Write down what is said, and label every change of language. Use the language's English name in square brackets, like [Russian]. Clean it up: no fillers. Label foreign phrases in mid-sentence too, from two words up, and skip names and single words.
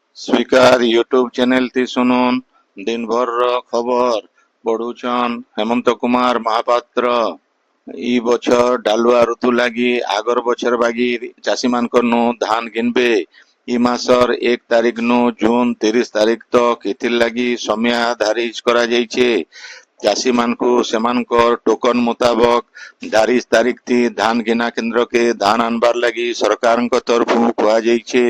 [English] Speaker YouTube channel [Sambalpuri] ଥି ଶୁନୁନ୍ ଦିନ୍ ଭର୍ ଖବର୍ ପଢ଼ୁଛନ୍ ହେମନ୍ତ କୁମାର ମହାପାତ୍ର। ଇ ବଛର ଡାଲୁଆ ଋତୁ ଲାଗି ଆଗର ବଛର ବାଗି ଚାଷୀ ମାନଙ୍କର ନୁ ଧାନ ଘିନବେ। ଇ ମାସର 1 ତାରିଖ ନୁ ଜୁନ 30 ତାରିଖ ତକ ଏଥିର ଲାଗି ସମୟ ଧାରିଜ କରାଯାଇଛେ। ଚାଷୀ ମାନଙ୍କୁ ସେମାନଙ୍କର ଟୋକନ ମୁତାବକ ଧାରିଜ ତାରିଖ ଥି ଧାନ ଘିନା କେନ୍ଦ୍ର କେ ଧାନ ଆନବାର ଲାଗି ସରକାରଙ୍କ ତରଫରୁ କୁହାଯାଇଛେ।